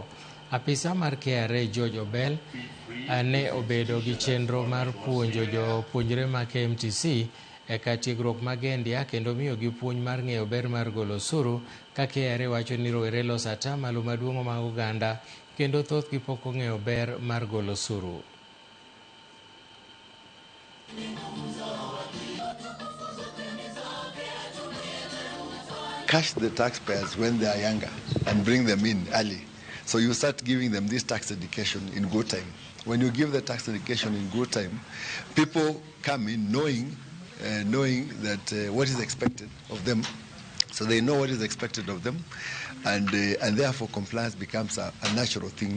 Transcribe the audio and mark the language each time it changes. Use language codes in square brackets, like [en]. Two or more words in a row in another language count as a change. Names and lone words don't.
[luo] Apisa mar KRA George Obel ne obedo gi chenro mar puonjo jopuonjre ma KMTC e katiegruok magendia kendo miyo gi puonj mar ng'eyo ber mar golo osuru ka KRA wacho ni rowere loso atamalo maduong' mag oganda kendo thothgi pok ong'eyo ber mar golo osuru. [en] Catch the taxpayers when they are younger and bring them in early. So you start giving them this tax education in good time. When you give the tax education in good time, people come in knowing that what is expected of them, so they know what is expected of them, and therefore compliance becomes a natural thing.